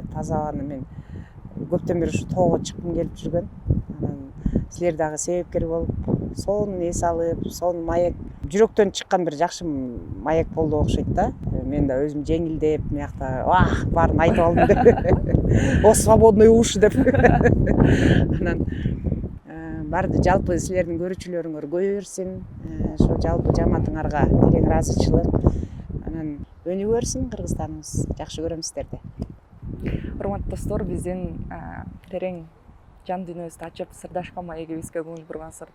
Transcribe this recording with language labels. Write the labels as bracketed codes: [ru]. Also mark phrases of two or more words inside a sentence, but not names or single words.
[ky] Таза абаны мен көптөн бери ушу тоого чыккым келип жүргөн. Анан силер дагы себепкер болуп, сонун эс алып, сонун маек, жүрөктөн чыккан бир жакшы маек болду окшойт да. Мен да өзүм жеңилдеп, мыякта баарын айтып алдым деп. [ru] О свободный уши деп. [ky] Анан барды жалпы силердин көрүүчүлөрүңөр көбөйө берсин. Ошо жалпы жамаатыңарга терең ыраазычылык. Анан өнүгө берсин Кыргызстаныбыз. Жакшы көрөм сиздерди. Урматтуу достор, биздин терең жан дүйнөбүздү ачып сырдашкан маегибизге көңүл бургансыздар.